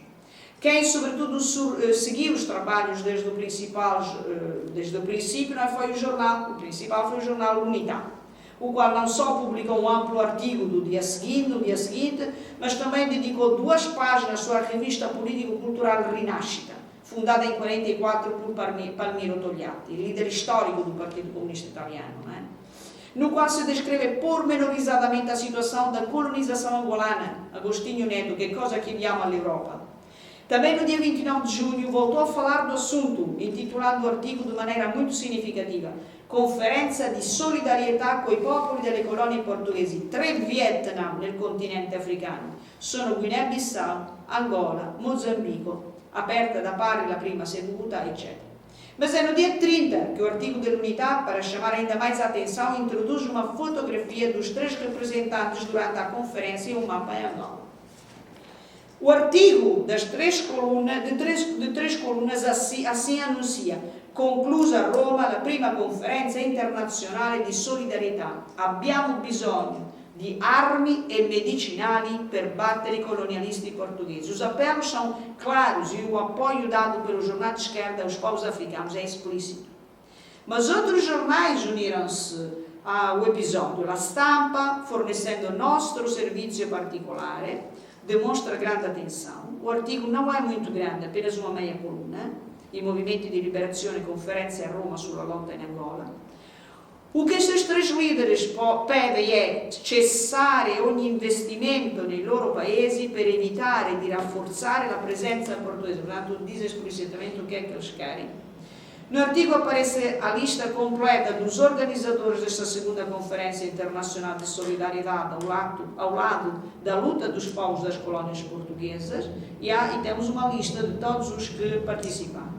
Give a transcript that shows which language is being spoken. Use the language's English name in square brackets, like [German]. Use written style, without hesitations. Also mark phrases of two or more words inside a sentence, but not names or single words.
[Portuguese] Quem, sobretudo, seguiu os trabalhos desde o princípio não foi o jornal, o principal foi o jornal Unidade, o qual não só publicou um amplo artigo no dia seguinte, mas também dedicou 2 páginas à sua revista político-cultural Rinascita, fundada em 1944 por Palmiro Togliatti, líder histórico do Partido Comunista Italiano, não é? No qual se descreve pormenorizadamente a situação da colonização angolana. [Italian] Agostinho Neto, que cosa que chiama l'Europa. [Portuguese] Também no dia 29 de junho voltou a falar do assunto, intitulando o artigo de maneira muito significativa: [Italian] Conferenza di solidarietà coi popoli delle colonie portoghesi, 3 Vietnam nel continente africano, sono Guinea-Bissau, Angola, Mozambico, aperta da pari la prima seduta, eccetera. [Portuguese] Mas é no dia 30 que o artigo da Unidade, para chamar ainda mais a atenção, introduz uma fotografia dos 3 representantes durante a conferência e um mapa em Angola. O artigo das três colunas assim anuncia: [Italian] conclusa a Roma la prima conferenza internazionale di solidarietà. Abbiamo bisogno di armi e medicinali per battere i colonialisti portugueses. [Portuguese] Os apelos são claros e o apoio dado pelo jornal de esquerda aos povos africanos é explícito. Mas outros jornais uniram-se ao episódio. [Italian] La Stampa, fornecendo nostro servizio particolare, [Portuguese] demonstra grande atenção. O artigo não é muito grande, apenas uma meia coluna. [Italian] I movimenti di liberazione, conferenze a Roma sulla lotta in Angola. [Portuguese] O que estes três líderes pedem é [Italian] cessare ogni investimento nei loro paesi per evitare di rafforzare la presenza portoghese. [Portuguese] Portanto, diz explicitamente o que é que eles querem. No artigo aparece a lista completa dos organizadores desta segunda Conferência Internacional de Solidariedade ao lado da luta dos povos das colónias portuguesas e temos uma lista de todos os que participaram.